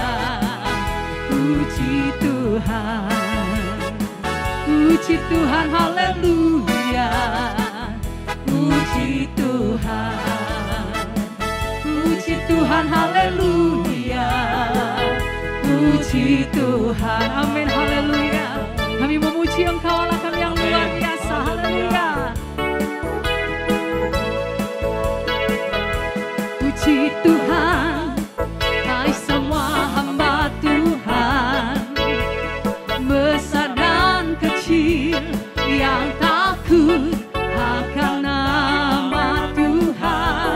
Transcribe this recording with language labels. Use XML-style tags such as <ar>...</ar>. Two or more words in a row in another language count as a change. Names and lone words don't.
<id>Puji Tuhan. Puji Tuhan, haleluya. Puji Tuhan. Puji Tuhan, haleluya. Puji Tuhan, amin, haleluya. Kami memuji Engkau Allah kami yang luar biasa, haleluya. Puji Tuhan, hai semua hamba Tuhan, besar dan kecil yang takut akan nama Tuhan.</id>